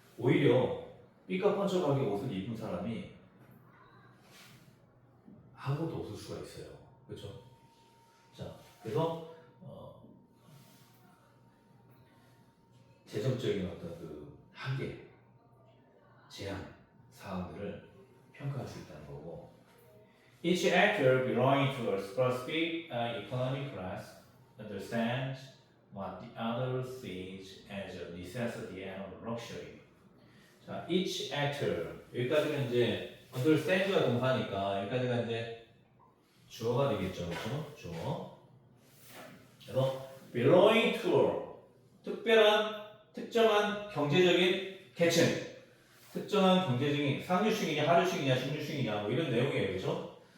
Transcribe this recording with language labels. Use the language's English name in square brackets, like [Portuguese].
[Korean] 오히려 삐까뻔쩍하게 옷을 입은 사람이 아무것도 없을 수가 있어요. 그렇죠? 자, 그래서 재정적인 어떤 그 한계, 제한 사항들을 평가할 수 있다는 거고. [English] Each actor belonging to a specific economic class understands what the other sees as a necessity and a luxury. [Korean] 자, [English] each actor [Korean] 여기까지는 이제 understand가 동사니까 여기까지가 이제 주어가 되겠죠, 그렇죠? 주어. 그래서 [English] belonging to [Korean] 특정한 경제적인 계층, 특정한 경제적인 상류층이냐 하류층이냐 중류층이냐 뭐 이런 내용이에요, 그렇죠?